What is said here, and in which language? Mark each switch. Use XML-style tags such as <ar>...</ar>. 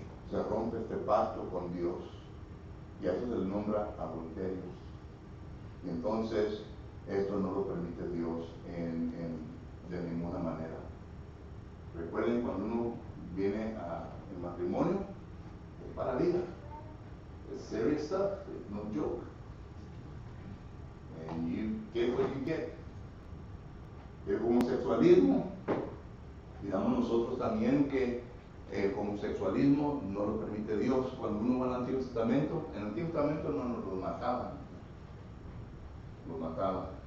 <es>Se rompe este pacto con Dios. Y a eso se le nombra adulterio. Y entonces, esto no lo permite Dios de ninguna manera. Recuerden, cuando uno viene al matrimonio, es para vida.</es> <en>It's serious stuff, it's no joke. And you get what you get.</en> <es>El homosexualismo, digamos nosotros también que el homosexualismo no lo permite Dios. Cuando uno va al Antiguo Testamento, en el Antiguo Testamento no nos los mataban. Los mataban.</es>